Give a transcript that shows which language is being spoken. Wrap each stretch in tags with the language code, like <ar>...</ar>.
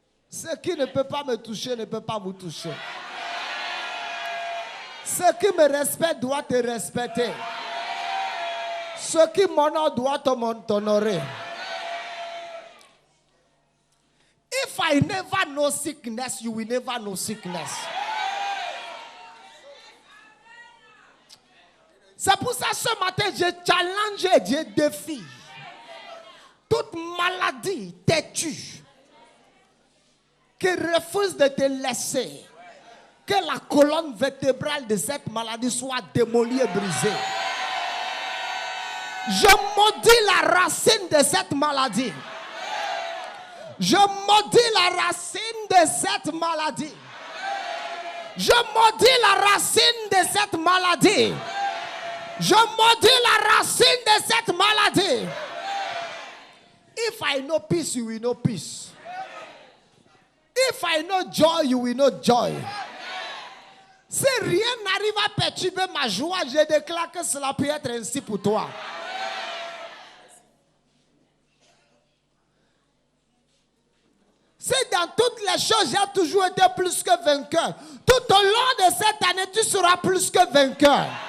<fr>Ce qui ne peut pas me toucher ne peut pas vous toucher. Ce qui me respecte doit te respecter. Ce qui m'honore doit t'honorer.</fr> <en>If I never know sickness, you will never know sickness.</en> <fr>C'est pour ça ce matin, je challenge et je défie toute maladie têtue qui refuse de te laisser. Que la colonne vertébrale de cette maladie soit démolie et brisée. Je maudis la racine de cette maladie. Je maudis la racine de cette maladie. Je maudis la racine de cette maladie. Je maudis la racine de cette maladie.</fr> <en>If I know peace, you will know peace. If I know joy, you will know joy.</en> <fr>Si rien n'arrive à perturber ma joie, je déclare que cela peut être ainsi pour toi. Si dans toutes les choses, j'ai toujours été plus que vainqueur, tout au long de cette année, tu seras plus que vainqueur.</fr>